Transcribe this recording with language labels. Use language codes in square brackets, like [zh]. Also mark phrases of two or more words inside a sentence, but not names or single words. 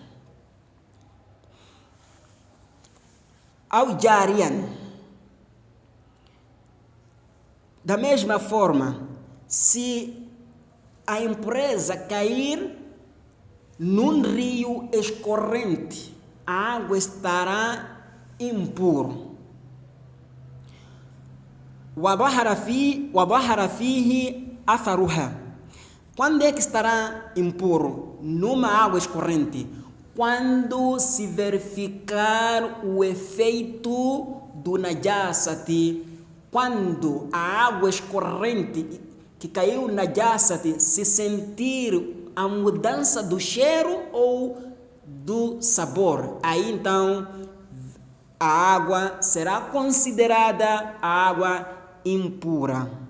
[pt] Ao jarian, da mesma forma, se a impureza cair num rio escorrente, a água estará impura. [ar] وظهر فيه أثرها. [pt] Quando é que estará impuro? Numa água escorrente. Quando se verificar o efeito do najasati, quando a água escorrente que caiu najasati se sentir a mudança do cheiro ou do sabor, aí então a água será considerada água impura.